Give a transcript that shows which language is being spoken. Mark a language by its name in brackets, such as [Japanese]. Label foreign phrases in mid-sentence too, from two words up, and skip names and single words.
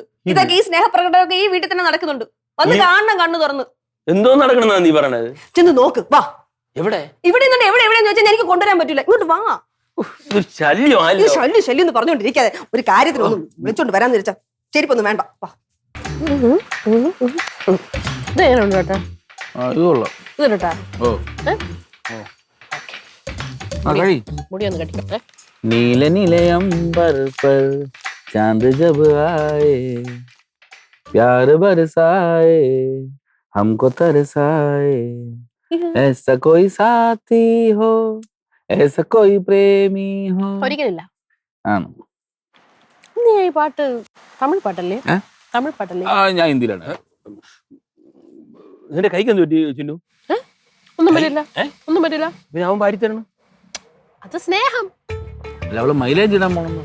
[Malayalam] ഇതൊക്കെ ഈ സ്നേഹപ്രകടനമൊക്കെ ഈ വീട്ടിൽ തന്നെ നടക്കുന്നുണ്ട്. വന്ന് കാണണം കണ്ണു തുറന്ന്. എന്തോ നടക്കണെന്നാ നീ പറയണത്? ചെന്ന് നോക്ക്. വാ. എവിടെ? ഇവിടെ എവിടെയെന്ന് ചോദിച്ചാൽ എനിക്ക് കൊണ്ടുവരാൻ പറ്റൂല. ഇങ്ങോട്ട് വാ. ശല്യം എന്ന് പറഞ്ഞുകൊണ്ടിരിക്കാതെ ഒരു കാര്യത്തിനൊന്നും വിളിച്ചോണ്ട് വരാൻ തിരിച്ച ചെരിപ്പൊന്നും വേണ്ട. വാ. [Hindi] नीले नीले अंबर पर चांद जब आए प्यार बरसाए हमको तरसाए ऐसा कोई साथी हो ऐसा कोई प्रेमी हो. [Malayalam] ഒരിക്കലില്ല. ആണോ? നീ ഈ പാട്ട് തമിഴ് പാട്ടല്ലേ? തമിഴ് പാട്ടല്ലേ? ഞാൻ ഹിന്ദിയിലാണ്. നിന്റെ കൈക്ക് എന്ത് പറ്റി ചിന്നു? ഒന്നും പറ്റില്ല, ഒന്നും പറ്റില്ല. പിന്നെ അവൻ വാരി തരണം. അത് സ്നേഹം. അല്ല, അവള് മൈലേജ് ഇടാൻ പോണെന്ന്.